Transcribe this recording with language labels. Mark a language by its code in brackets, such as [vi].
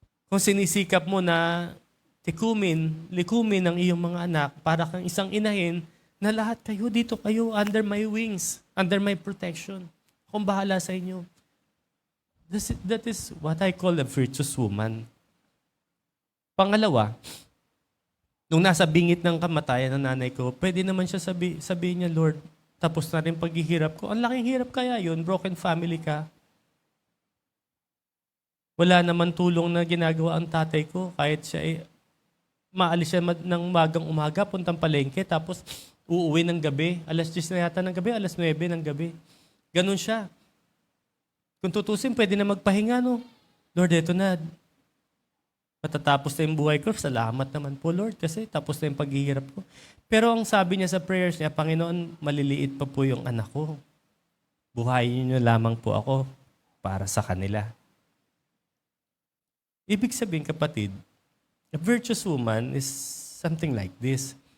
[tl] Kung sinisikap mo na likumin ang iyong mga anak para kang isang inahin na lahat kayo dito kayo [en] under my wings, under my protection. [tl] Akong bahala sa inyo. [en] That is what I call a virtuous woman. [tl] Pangalawa, nung nasa bingit ng kamatayan ng nanay ko, pwede naman siya sabihin niya, Lord, tapos na rin paghihirap ko. Ang laking hirap kaya yun, broken family ka. Wala naman tulong na ginagawa ang tatay ko. Kahit siya maalis siya ng magang umaga, puntang palengke, tapos uuwi ng gabi. Alas 10 na yata ng gabi, alas 9 ng gabi. Ganun siya. Kung tutusin, pwede na magpahinga, no? Lord, eto na. Matatapos na yung buhay ko. Salamat naman po, Lord, kasi tapos na yung paghihirap ko. Pero ang sabi niya sa prayers niya, Panginoon, maliliit pa po yung anak ko. Buhayin niyo lamang po ako para sa kanila. Ibig sabihin, kapatid, [en] a virtuous woman is something like this.